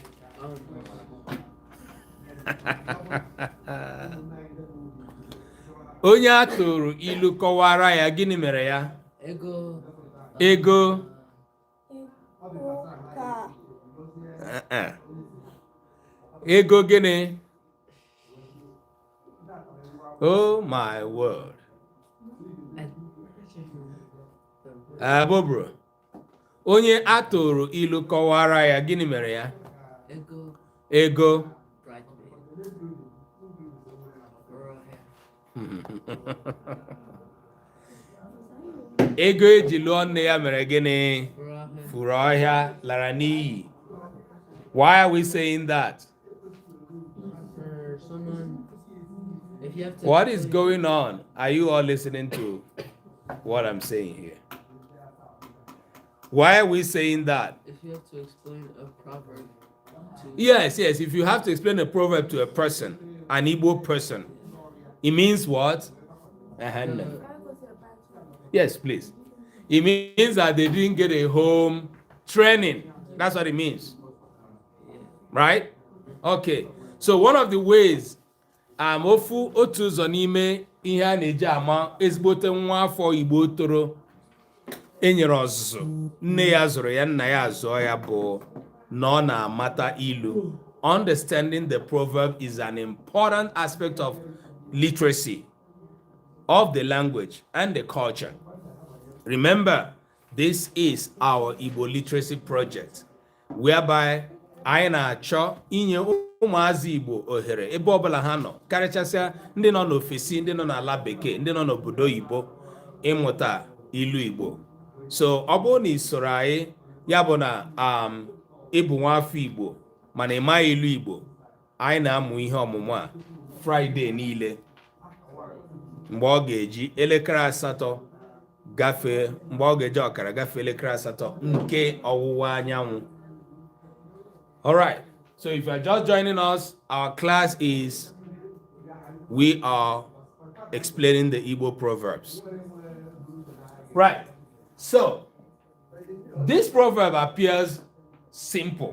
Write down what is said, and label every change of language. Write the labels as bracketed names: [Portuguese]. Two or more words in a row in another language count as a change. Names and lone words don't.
[Igbo] Onye atụrụ ilu kọwara ya, gịnị mere ya? Ego. Ego. Ego gịnị? [English] Oh my word. Bobro. [Igbo] Onye atụrụ ilu kọwara ya, gịnị mere ya? Ego. Ego. Ego eji lụọ nne ya mere gịnị? Furu ọhịa, lara n'iyi. [English] Why are we saying that? For someone, if you have to. What is going on? Are you all listening to what I'm saying here? Why are we saying that? If you have to explain a proverb to. Yes. If you have to explain a proverb to a person, an Igbo person, it means what? No. Yes, please. It means that they didn't get a home training. That's what it means. Right? Okay. So one of the ways [Igbo] ofu otu ụzọ n'ime ihe a na-eji ama ezigbote nwa afọ Igbo toro enyere ọzụzụ, nne ya zụrụ ya, nna ya zụọ ya, bụ na ọ na-amata ilu. [English] Understanding the proverb is an important aspect of literacy, of the language and the culture. Remember, this is our Igbo literacy project, whereby [Igbo] anyị na-achọ inye ụmụazị Igbo ohere ebe ọbụla ha nọ, karịchasịa ndị nọ n'ofesi, ndị nọ n'ala bekee, ndị nọ n'obodo Igbo, ịmụta ilu Igbo. So ọ bụrụ na isoro anyị, ya bụ na ịbụ nwafọ Igbo mana ịmaghị ilu Igbo, anyị na-amụ ihe ọmụmụ a Friday niile mgbe ọ ga-eji elekere asatọ gafee, mgbe ọ ga-eji ọkara gafee elekere asatọ nke ọwụwa anyanwụ. [English] All right. So if you are just joining us, our class is, we are explaining the Igbo proverbs. Right. So this proverb appears simple.